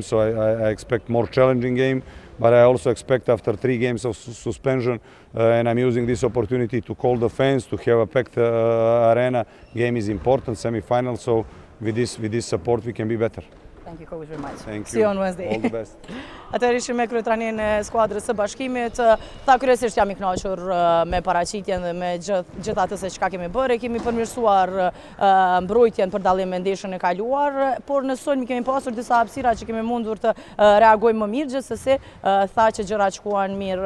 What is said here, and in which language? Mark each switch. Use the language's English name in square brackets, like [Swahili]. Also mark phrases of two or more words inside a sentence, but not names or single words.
[English] So I expect more challenging game, but I also expect after 3 games of suspension, and I'm using this opportunity to call the fans, to have a packed arena. Game is important, semi-final, so with this support we can be better. Thank you, coach, very much. Thank you. See you on Wednesday. All the best. [Albanian] Atëherë ishim me kryetrajnerin e skuadrës së Bashkimit. Tha kryesisht jam I kënaqur me paraqitjen dhe me gjithë atë se çka kemi bërë. Kemi përmirësuar mbrojtjen për dallim me ndeshjen e kaluar, por në sulm kemi pasur disa hapësira që kemi mundur të reagojmë më mirë, gjithsesi tha që gjërat shkuan mirë.